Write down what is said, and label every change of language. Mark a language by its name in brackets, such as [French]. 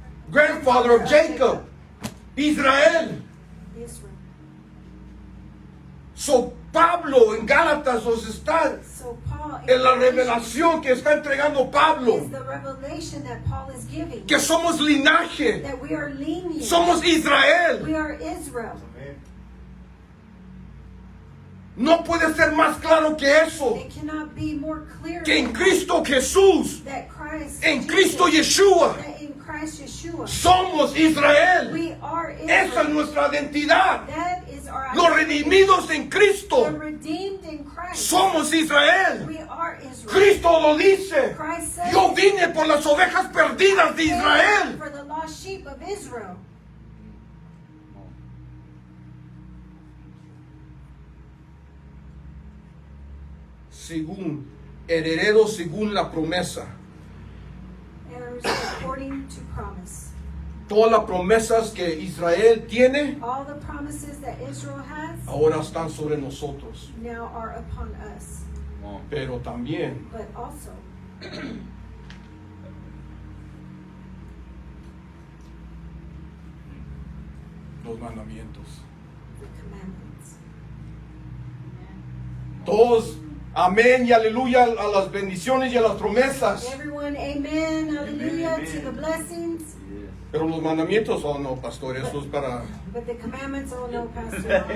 [English] grandfather of Jacob, Israel. Israel. [Spanish] So Pablo en Gálatas nos está [English] So Paul [Spanish] en la revelación que está entregando Pablo, [English] is the revelation that Paul is giving, [Spanish] que somos linaje, [English] that we are lineage, [Spanish] somos Israel. [English] we are Israel. [Spanish] No puede ser más claro que eso, [English] It cannot be more clear [Spanish] que en Cristo Jesús, [English] that Christ, [Spanish] en Cristo Yeshua, [English] that in Christ Yeshua, [Spanish] somos Israel. [English] we are [Spanish] Esa es [English] Israel. [Spanish] nuestra identidad. [English] That is our [Spanish] Los [English] identity. [Spanish] redimidos en [English] The [Spanish] Cristo [English] redeemed in Christ. [Spanish] somos Israel. [English] We are Israel. [Spanish] Cristo lo dice. [English] Christ said, [Spanish] Yo vine por las ovejas perdidas de Israel. [English] for the lost sheep of Israel. [Spanish] Según, herederos según la promesa. [English] Heirs according to promise. [Spanish] Todas las promesas que Israel tiene [English] All the promises that Israel has [Spanish] ahora están sobre nosotros. [English] now are upon us. Come on. [Spanish] Pero también [English] But also, [Spanish] los mandamientos. [English] the commandments. [Spanish] Todos, amén y aleluya a las bendiciones y a las promesas. [English] Everyone, amen, hallelujah, Amen. to the blessings. Yes. [Spanish] Pero los mandamientos, oh no, pastor, eso es [English] But the commandments, oh no, Pastor,